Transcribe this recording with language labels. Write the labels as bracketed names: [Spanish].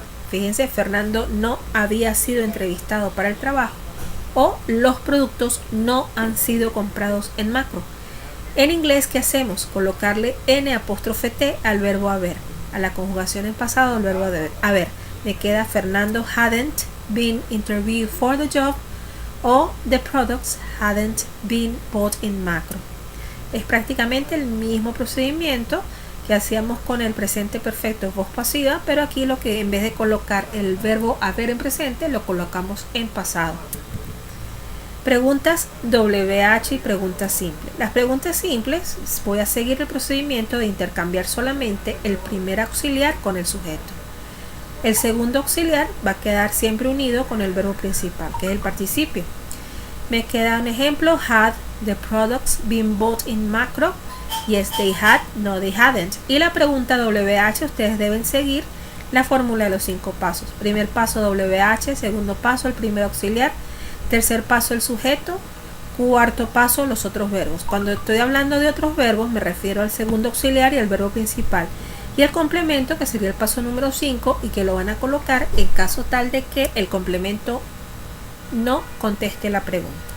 [Spanish] Fíjense, Fernando no había sido entrevistado para el trabajo, o los productos no han sido comprados en macro. En inglés, ¿qué hacemos? Colocarle N''T al verbo haber, a la conjugación en pasado del verbo haber. Me queda [English] Fernando hadn't been interviewed for the job, o the products hadn't been bought in macro. [Spanish] Es prácticamente el mismo procedimiento que hacíamos con el presente perfecto voz pasiva, pero aquí lo que en vez de colocar el verbo haber en presente, lo colocamos en pasado. Preguntas WH y preguntas simples. Las preguntas simples voy a seguir el procedimiento de intercambiar solamente el primer auxiliar con el sujeto. El segundo auxiliar va a quedar siempre unido con el verbo principal, que es el participio. Me queda un ejemplo: [English] had the products been bought in Macro? Yes, they had. No, they hadn't. [Spanish] Y la pregunta WH, ustedes deben seguir la fórmula de los 5 pasos. Primer paso WH, segundo paso el primer auxiliar, tercer paso el sujeto, cuarto paso los otros verbos. Cuando estoy hablando de otros verbos me refiero al segundo auxiliar y al verbo principal, y el complemento, que sería el paso número 5, y que lo van a colocar en caso tal de que el complemento no conteste la pregunta.